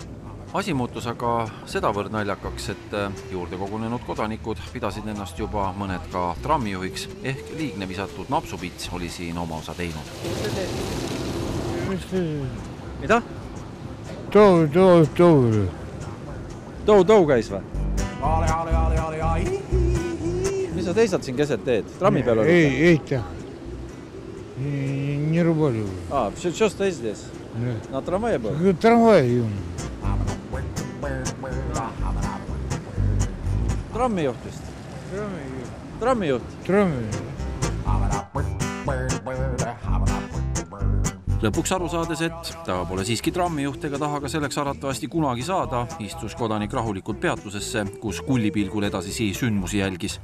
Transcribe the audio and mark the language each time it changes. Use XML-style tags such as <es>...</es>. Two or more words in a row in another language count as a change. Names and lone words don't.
<et>Asi muutus aga sedavõrd naljakaks, et juurde kogunenud kodanikud pidasid ennast juba mõned ka trammijuhiks ehk liigne visatud napsupits oli siin oma osa teinud. Mida? Tou käis või? Mis sa teisad siin keset teed? Trammi peal oli? Ei, eita.</et> <ru>Не рубали. Что стоит здесь? На трамвае был? Трамвай.</ru> <et>Trammijuht vist? Trammijuht? Lõpuks aru saades, et ta pole siiski trammijuht ega taha ka selleks arvatavasti kunagi saada, istus kodanik rahulikult peatusesse, kus kullipilgul edasisi sündmusi jälgis.</et>